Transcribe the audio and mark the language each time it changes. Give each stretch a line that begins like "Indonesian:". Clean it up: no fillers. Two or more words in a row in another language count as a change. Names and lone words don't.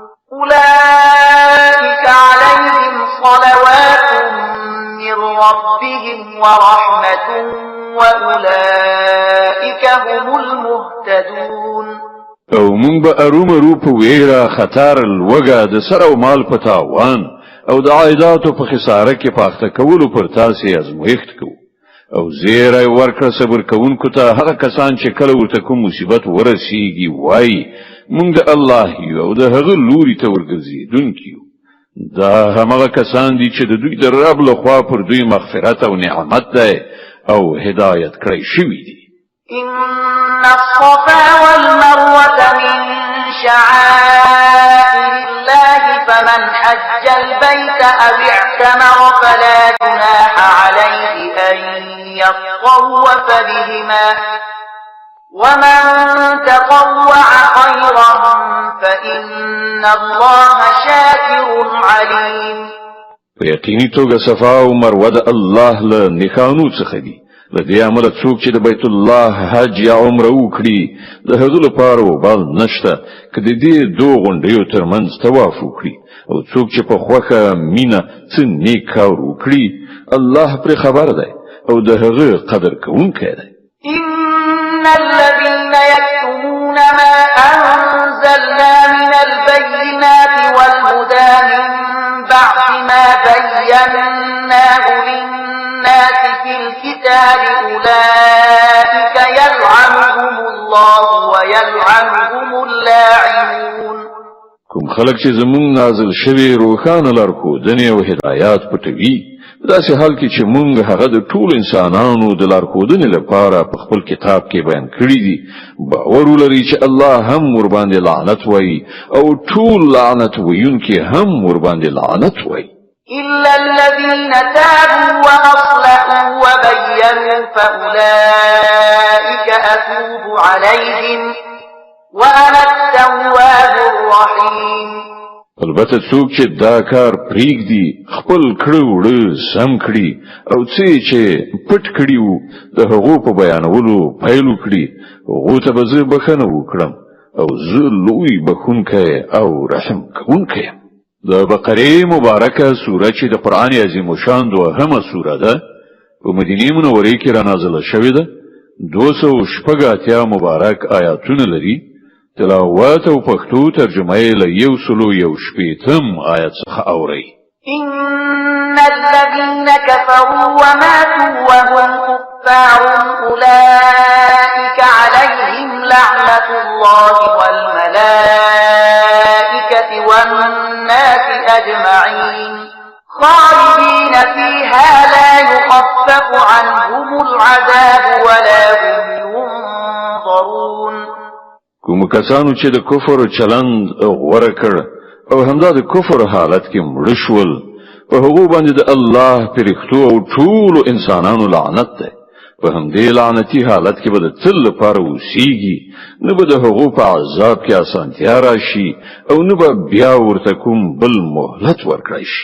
Arabic: أولئك عليهم صلوات من ربهم ورحمة وأولئك هم المهتدون.
Pashto: او مونږ به ارومرو په ویره خطر الوګه د سر او مال په تاوان او د عایداتو په خساره کې پاخته کولو پر تاسې ازمویښت کوو او زیره ورکړه صبر کوونکو ته هغه کسان چې کله ورته کوم مصیبت ورسیږي وای مونږ د الله یو او د هغه لوري ته ورګرځېدونکي یو دا همغه کسان دي چې د دوی د رب لخوا پر دوی مغفرت او نعمت ده او هدایت کړی شوی دي.
Arabic: إن الصفا والمروة من شعائر الله فمن حج البيت أو اعتمر فلا جناح عليه أن يطوف بهما ومن تطوع خيرا فإن الله شاكر عليم.
Pashto: په یقیني توګه صفا او مروه د الله له نښانو څخه دي. لدې عمل څوک چې د بیت الله حج یا عمره وکړي د هغه لپاره وبال نشته کله دې دوه غونډیو ترمنځ طواف وکړي او څوک چې په خوخه مینا څه نیک کار وکړي الله پر خبر ده او د هغه قدر کوونکی ده.
Arabic: إن الذين يكتمون ما أنزلنا من البينات والهدى من بعد ما بيناه للناس في الكتاب أولئك يلعنهم الله ويلعنهم اللاعنون.
Pashto: کوم خلک چې زمون نازل شوی روخانه لارښودنې او هدایات پټوي داسې حال کې چې مونږ هغه د ټول انسانانو د لارښودنې لپاره په خپل کتاب کې بیان کړی دي باور ولري چې الله هم ور باندې لعنت وایي او ټول لعنت ویونکي هم ور باندې لعنت وایي.
Arabic: إلا الذين تابوا وأصلحوا وبينوا فأولئك أتوب عليهم وأنا التواب الرحيم.
Pashto: البته څوک چې دا کار پریږدي خپل کړو وړ سم کړي او چې پټ کړي وو د هغو په بیانولو پیل وکړي هغه ته به زه بخښنه وکړم او زه لوی بخښونکی او رحم کوونکی. د بقره مبارکه سوره چې د قران عظیم شان دوهمه سوره ده په مدینه منوره کې را نازله شوې ده 280 مبارک آیاتونه لري. تلاوت او پښتو ترجمه یې له 118 آیت څخه اوري.
Arabic: إن الذين كفروا وماتوا وهم كفار أولئك عليهم لعنة الله والملائكة والناس أجمعين خالدين فيها لا يخفف عنهم العذاب ولا هم ينظرون.
Pashto: کوم کسانو چې د کفر چلند غوړه کړ او همدا د کفر حالت کې مړ شول په هغه باندې د الله پرختو او ټول انسانانو لعنت ده. په همدې لعنتی حالت کې به د تل لپاره وسیږي نه به د هغه په عذاب کې اسانتیا راشي او نه به بیا ورته کوم بل مهلت ورکړي شي.